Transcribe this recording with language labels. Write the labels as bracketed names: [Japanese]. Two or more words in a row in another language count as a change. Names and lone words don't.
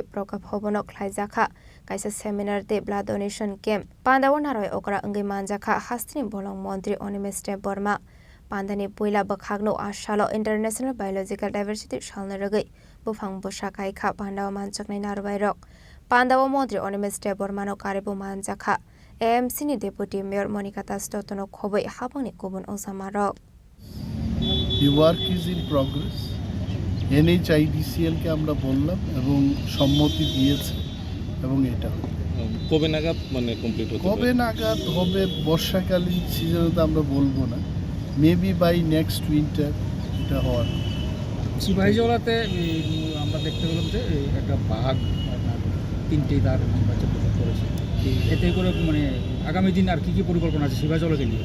[Kok Borok] प्रका भवन ख्लाइजाखा कायसा सेमिनार दे [English] blood donation camp [Kok Borok] पांडाव नारय ओकरा अंगे मानजाखा हास्तिनि बलंग मंत्री अनिमेश देव वर्मा पान्दानि पुइला बखागनो आशालो [English] International Biological Diversity [Kok Borok] सालनो रगै बुफां बुसाखाय खा पान्दाव मानचकनाय नारबायरक पान्दाव मन्त्री अनिमेस्टे बर्मानो कारेबो मानजाखा एएमसी नि [English] deputy mayor [Kok Borok] मनिका तास्टोनो खबै हाबांनि गुबुन ओसामारक [English] The work is in progress. [Bangla] NHIDCL কে আমরা বললাম এবং সম্মতি দিয়েছে এবং এটা কবে নাগাদ মানে কমপ্লিট হবে কবে নাগাদ হবে বর্ষাকালীন সিজনে তো আমরা বলবো না [English] maybe by next winter [Bangla] এটা হওয়ার সিপাহীজলাতে আমরা দেখতে পেলাম যে একটা বাঘ তিনটে তার নির্বাচন করেছে এতে করে মানে আগামী দিন আর কি কি পরিকল্পনা আছে সিপাহীজলাকে নিয়ে